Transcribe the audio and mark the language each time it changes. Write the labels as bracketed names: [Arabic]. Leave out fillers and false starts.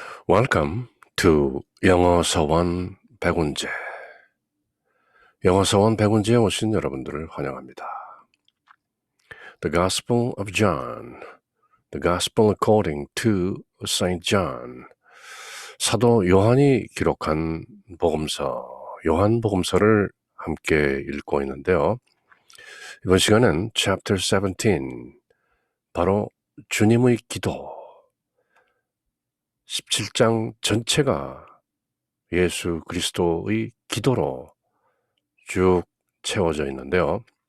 [English] Welcome to 영어 서원 백운제. [Korean] 영어 서원 백운제에 오신 여러분들을 환영합니다. [English] The Gospel of John, The Gospel according to Saint John. [Korean] 사도 요한이 기록한 복음서, 요한복음서를 함께 읽고 있는데요. 이번 시간은 Chapter 17, 바로 주님의 기도, 17장 전체가 예수 그리스도의 기도로 쭉 채워져 있는데요.